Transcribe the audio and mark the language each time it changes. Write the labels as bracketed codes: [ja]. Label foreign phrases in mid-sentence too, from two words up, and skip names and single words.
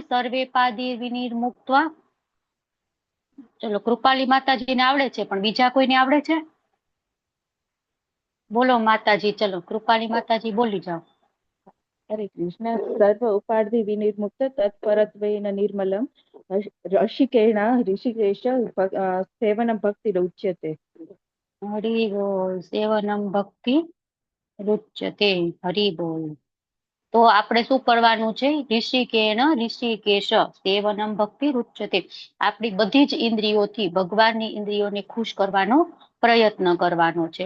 [sa] સર્વે પાદી વિનિર્મુક્ત્વા. [gu] ચલો, કૃપાલી માતાજીને આવડે છે, પણ બીજા કોઈને આવડે છે? બોલો માતાજી. ચલો, કૃપાલી માતાજી બોલી જાઓ. [sa] હરે કૃષ્ણ. સર્વ ઉપાધિ વિનિર્મુક્ત તત્પરત્વેન નિર્મલમ ऋषिकेश सेवनं भक्तिरुच्यते। [gu] હરિ બોલ. [sa] સેવનમ ભક્તિ રુચ્યતે. [gu] હરિ બોલ. તો આપણે શું કરવાનું છે? [sa] ઋષિકેશ સેવનમ ભક્તિ રુચ્યતે. [gu] આપણી બધી જ ઇન્દ્રિયોથી ભગવાનની ઇન્દ્રિયોને ખુશ કરવાનો પ્રયત્ન કરવાનો છે.